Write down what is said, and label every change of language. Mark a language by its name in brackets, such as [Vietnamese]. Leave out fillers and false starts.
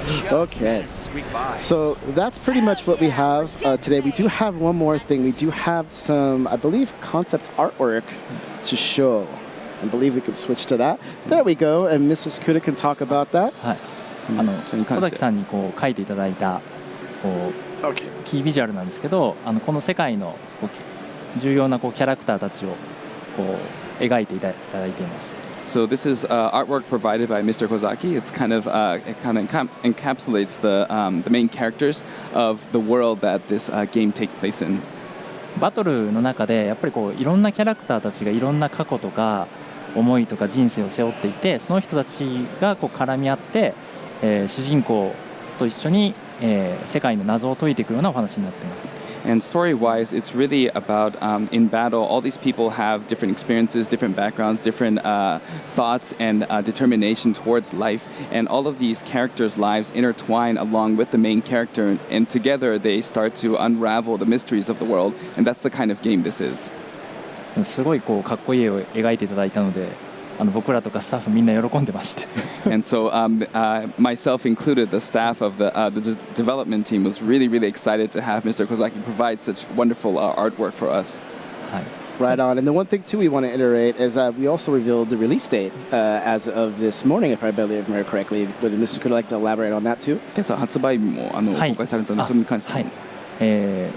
[English] Okay, so that's pretty much what we have today. We do have one more thing. We do have some, I believe, concept artwork to show. I believe we could switch to that. There we go, and Mr. Skuda can talk about that. [Japanese] 小崎さんにこう書いていただいたこうキービジュアルなんですけどこの世界のこう重要なこうキャラクターたちをこう描いていただいています。 [English] So this is artwork provided by Mr. Kozaki. It's kind of encapsulates the main characters of the world that this game takes place in. [Japanese] バトルの中でやっぱりこういろんなキャラクターたちがいろんな過去とか思いとか人生を背負っていてその人たちがこう絡み合って主人公と一緒に世界の謎を解いていくようなお話になっています。 [English] And story-wise, it's really about in battle, all these people have different experiences, different backgrounds, different thoughts and determination towards life. And all of these characters' lives intertwine along with the main character. And together they start to unravel the mysteries of the world. And that's the kind of game this is. [Japanese] すごいこうかっこいい絵を描いていただいたので僕らとかスタッフみんな喜んでまして。 [English] And so myself included, the staff of the development team was really excited to have Mr. Kozaki provide such wonderful artwork for us. Right on. And the one thing too we want to iterate is we also revealed the release date as of this morning, if I believe correctly. Would Mr. Kuda like to elaborate on that too? [Japanese] 今朝発売日も公開されたのでそれに関して。